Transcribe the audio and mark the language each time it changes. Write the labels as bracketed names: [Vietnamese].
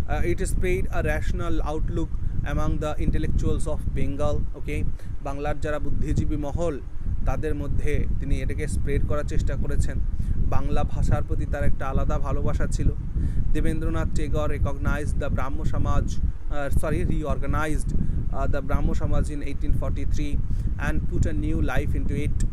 [English] It spread a rational outlook among the intellectuals of Bengal. [Bangla] Okay, বাংলার যারা বুদ্ধিজীবী মহল, তাদের মধ্যে তিনি এটাকে স্প্রেড করার চেষ্টা করেছেন। বাংলা ভাষার প্রতি তার একটা আলাদা ভালোবাসা ছিল। [English] Debendranath Tagore recognised the Brahmo Samaj, reorganized the Brahmo Samaj in 1843 and put a new life into it.